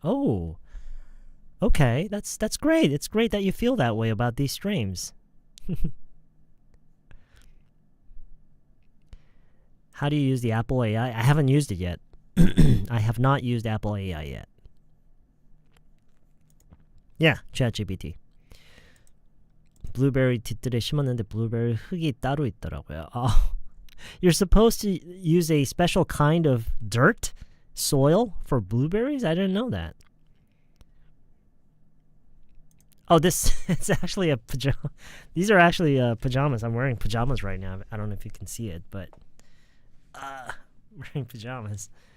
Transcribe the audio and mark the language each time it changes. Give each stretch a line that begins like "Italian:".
English: Oh, okay. That's great. It's great that you feel that way about these streams. How do you use the Apple AI? I haven't used it yet. I have not used Apple AI yet. Yeah, ChatGPT.
Korean: 블루베리 뒷뜰에 심었는데 블루베리 흙이 따로 있더라고요.
English: Oh, you're supposed to use a special kind of dirt, soil for blueberries? I didn't know that. Oh, it's actually a pajama. These are actually pajamas. I'm wearing pajamas right now. I don't know if you can see it, but I'm wearing pajamas.